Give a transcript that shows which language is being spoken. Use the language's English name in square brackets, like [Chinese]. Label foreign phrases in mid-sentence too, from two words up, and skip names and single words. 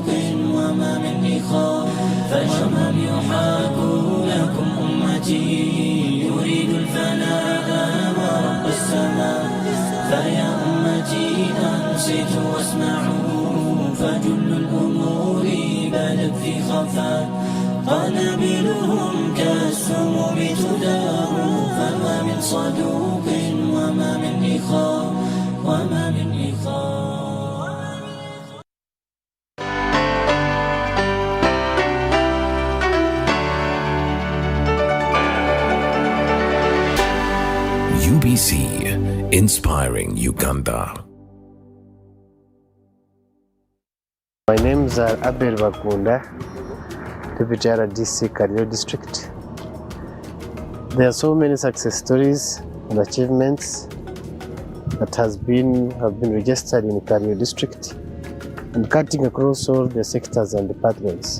[Arabic] وما من إخاء فشر يحاك لكم أمتي يريد الفناء ورب السماء فيا أمتي أنصتوا واسمعوا فجل الأمور بدت في خفاء قنابلهم كالسموم تدار فما من صدوق وما من إخاء وما من إخاء. [English] UBC, inspiring Uganda. My name is Abel Bakunda, Deputy RDC Kario District. There are so many success stories and achievements that have been registered in Kario District and cutting across all the sectors and departments.